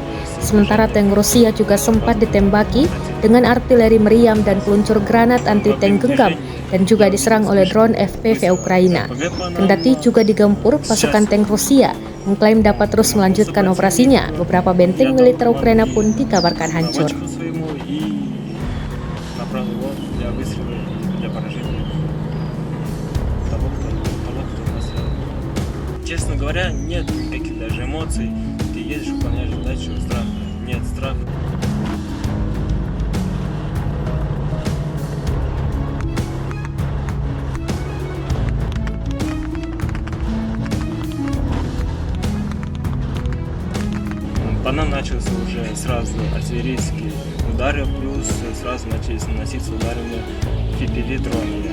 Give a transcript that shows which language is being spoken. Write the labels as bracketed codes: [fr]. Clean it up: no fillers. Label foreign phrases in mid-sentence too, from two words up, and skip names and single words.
[id] Sementara tank Rusia juga sempat ditembaki dengan artileri meriam dan peluncur granat anti-tank genggam dan juga diserang oleh drone FPV Ukraina. Kendati juga digempur, pasukan tank Rusia mengklaim dapat terus melanjutkan operasinya. Beberapa benteng militer Ukraina pun dikabarkan hancur. [ru] Честно говоря, нет никаких даже эмоций. Ты едешь, выполняешь задачу, страха. Нет страха. По нам начался уже сразу артиллерийские удары, плюс сразу начались наноситься ударами FPV дронами.